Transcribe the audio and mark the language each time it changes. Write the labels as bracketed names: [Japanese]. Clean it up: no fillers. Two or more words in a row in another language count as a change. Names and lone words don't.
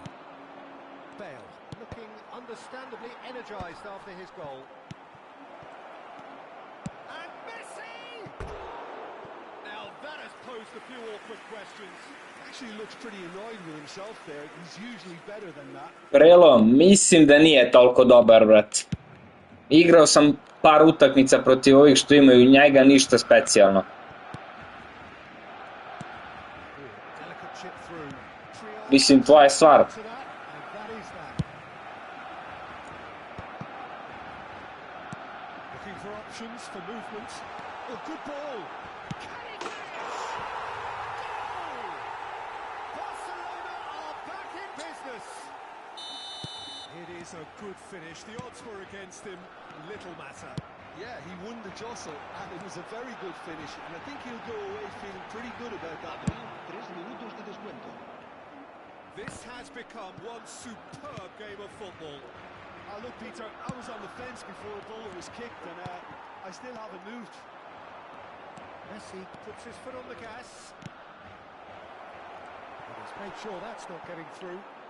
[English] Bale looking understandably energised after his goal. posed a few awkward questions. Actually looks pretty annoyed with himself there. He's usually better than that. [Serbian] Prelo, mislim da nije toliko dobar, brat. Igrao sam par utakmica protiv ovih što imaju njega, ništa specijalno. [English] Delicate chip through. [Serbian] Mislim, tvoja je stvar. [English] To that, and that is that. Looking for options for movement. Oh, good ball. Can he finish? Goal! Barcelona are back in business. It is a good finish. The odds were against him. Little matter. Yeah, he won the jostle, and it was a very good finish, and I think he'll go away feeling pretty good about that one. [Spanish] 3 minutos de descuento. [English] This has become one superb game of football. Look, Peter, I was on the fence before the ball was kicked, and I still haven't moved. Messi puts his foot on the gas. But he's made sure that's not getting through.